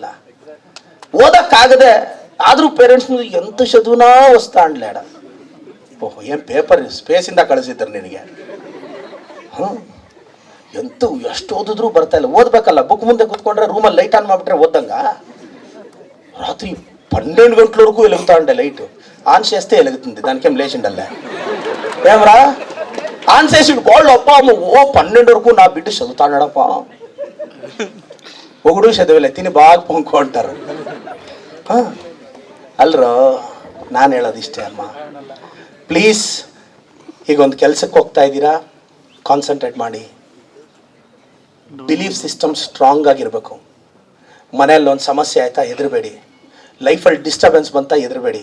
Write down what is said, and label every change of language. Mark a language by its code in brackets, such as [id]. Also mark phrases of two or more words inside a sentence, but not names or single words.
[kn] ಓದಕ್ಕಾಗದೆ ಆದರೂ ಪೇರೆಂಟ್ಸ್ [te] ఎంత చదునా వస్తా అన్లేడ. [kn] ಓಹೋ, ಏನು ಪೇಪರ್ ಸ್ಪೇಸಿಂದ ಕಳಿಸಿದ್ರು ನಿನಗೆ? ಎಂತೂ ಎಷ್ಟು ಓದಿದ್ರು ಬರ್ತಾ ಇಲ್ಲ. ಓದ್ಬೇಕಲ್ಲ, ಬುಕ್ ಮುಂದೆ ಕೂತ್ಕೊಂಡ್ರೆ ರೂಮಲ್ಲಿ ಲೈಟ್ ಆನ್ ಮಾಡಿಬಿಟ್ರೆ ಓದಂಗ. ರಾತ್ರಿ 12 ಗಂಟೆವರೆಗೂ ಎಲುಗುತ್ತಾ ಉಂಡೆ ಲೈಟು. [te] ಆನ್ చేస్తే ఎలుగుతుంది, దానికేం లేచిండల్లే ఏమరా? ఆన్ చేసి వాళ్ళు అప్ప అమ్మ ఓ 12 వరకు నా బిడ్డ చదువుతాడప్ప. ఒకడు చదివలే, తిని బాగా పొంకుంటారు ಅಲ್ರೋ. [kn] ನಾನು ಹೇಳೋದು ಇಷ್ಟೇ ಅಮ್ಮ, ಪ್ಲೀಸ್ ಈಗ ಒಂದು ಕೆಲಸಕ್ಕೆ ಹೋಗ್ತಾ ಇದ್ದೀರಾ, ಕಾನ್ಸಂಟ್ರೇಟ್ ಮಾಡಿ. ಬಿಲೀಫ್ ಸಿಸ್ಟಮ್ ಸ್ಟ್ರಾಂಗ್ ಆಗಿರಬೇಕು. ಮನೆಯಲ್ಲಿ ಒಂದು ಸಮಸ್ಯೆ ಆಯಿತಾ ಹೆದರಬೇಡಿ. ಲೈಫಲ್ಲಿ ಡಿಸ್ಟರ್ಬೆನ್ಸ್ ಬಂತ ಹೆದರಬೇಡಿ.